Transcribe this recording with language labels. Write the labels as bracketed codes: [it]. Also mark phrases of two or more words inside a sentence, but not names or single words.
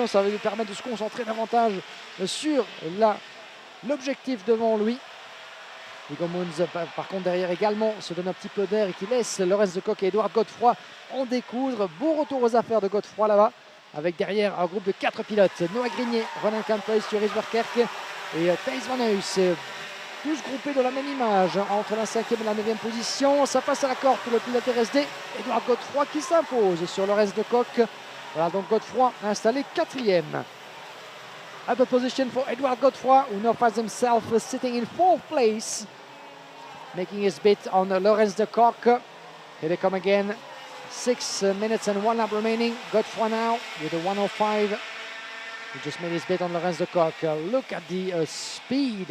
[fr] Ça va lui permettre de se concentrer davantage sur l'objectif devant lui. Viggo Moons, par contre, derrière également, se donne un petit peu d'air et qui laisse Lorenz de Cock et Edouard Godefroy en découdre. Beau retour aux affaires de Godefroy là-bas, avec derrière un groupe de 4 pilotes. Noah Grignet, Ronan Campbell, Joris Verkerk et Thijs Van Huys. Tous groupés dans la même image entre la 5e et la 9e position. Ça passe à la corde pour le pilote RSD. Edouard Godefroy qui s'impose sur Lorenz de Cock. Voilà donc Godefroy installé 4e. [en] Upper position for Edouard Godefroy, who now finds himself sitting in 4th place, making his bid on Lorenz de Cock. Here they come again. 6 minutes and 1 lap remaining. Godefroy now with a 1:05. He just made his bid on Lorenz de Cock. Look at the speed.